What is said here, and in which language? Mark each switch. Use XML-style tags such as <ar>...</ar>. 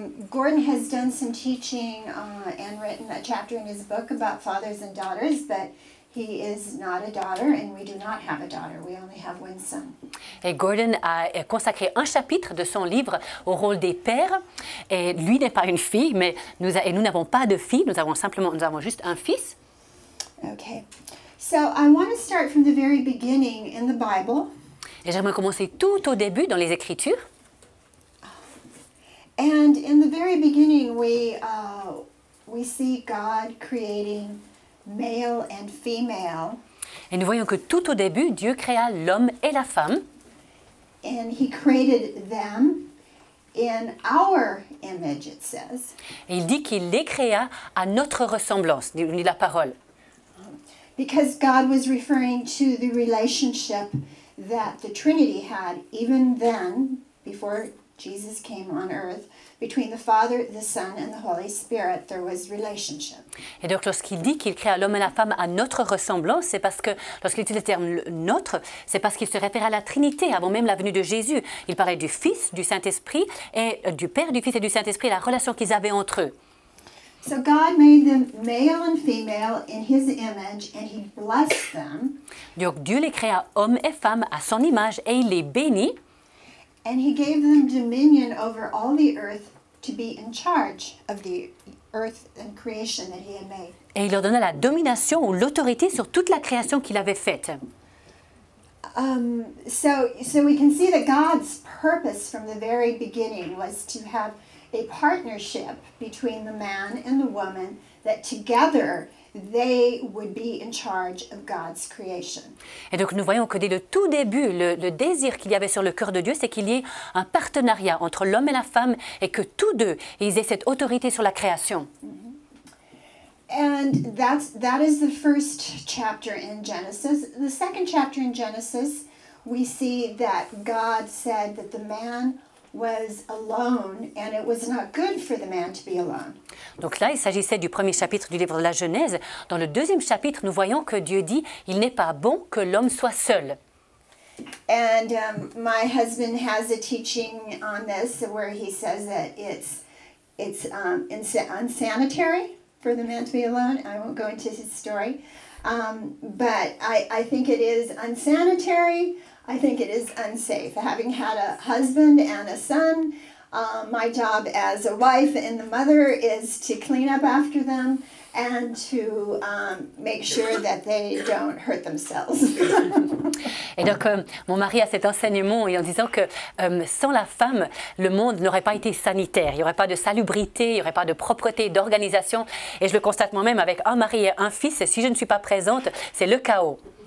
<en>Gordon has done some teaching and written a chapter in his book about fathers and daughters, but he is not a daughter, and we do not have a daughter. We only have one son.</en> <fr>Et Gordon a consacré un chapitre de son livre au rôle des pères. Et lui n'est pas une fille, mais nous n'avons pas de fille, nous avons juste un fils.</fr> <en>Okay. So I want to start from the very beginning in the Bible.</en> <fr>Et j'aimerais commencer tout au début dans les Écritures.</fr> <en>And in the very beginning, we see God creating male and female.</en> <fr>Et nous voyons que tout au début, Dieu créa l'homme et la femme.</fr> <en>And he created them in our image, it says.</en> <fr>Et il dit qu'il les créa à notre ressemblance, dit la parole.</fr> <en>Because God was referring to the relationship that the Trinity had even then, before Jesus came on earth, between the Father, the Son, and the Holy Spirit, there was relationship.</en> <fr>Et donc lorsqu'il dit qu'il créa l'homme et la femme à notre ressemblance, c'est parce que, lorsqu'il utilise le terme « notre », c'est parce qu'il se réfère à la Trinité, avant même la venue de Jésus. Il parlait du Fils, du Saint-Esprit, et du Père, du Fils et du Saint-Esprit, la relation qu'ils avaient entre eux.</fr> <en>So God made them male and female in His image, and He blessed them.</en> <fr>Donc Dieu les créa hommes et femmes à son image, et il les bénit.</fr> <en>And He gave them dominion over all the earth to be in charge of the earth and creation that He had made.</en> <fr>Et il leur donna la domination ou l'autorité sur toute la création qu'il avait faite.</fr> <en>So we can see that God's purpose from the very beginning was to have a partnership between the man and the woman, that together they would be in charge of God's creation.</en> <fr>Et donc nous voyons que dès le tout début, le désir qu'il y avait sur le cœur de Dieu, c'est qu'il y ait un partenariat entre l'homme et la femme et que tous deux, ils aient cette autorité sur la création.</fr> <en>And that is the first chapter in Genesis. The second chapter in Genesis, we see that God said that the man was alone, and it was not good for the man to be alone.</en> <fr>Donc là, il s'agissait du premier chapitre du livre de la Genèse. Dans le deuxième chapitre, nous voyons que Dieu dit « Il n'est pas bon que l'homme soit seul ».</fr> <en>And my husband has a teaching on this where he says that it's unsanitary for the man to be alone. I won't go into his story, but I think it is unsanitary. I think it is unsafe. Having had a husband and a son, my job as a wife and the mother is to clean up after them and to make sure that they don't hurt themselves.</en> <fr>Et donc, mon mari a cet enseignement en disant que sans la femme, le monde n'aurait pas été sanitaire. Il n'y aurait pas de salubrité, il n'y aurait pas de propreté, d'organisation. Et je le constate moi-même avec un mari et un fils. Et si je ne suis pas présente, c'est le chaos.</fr>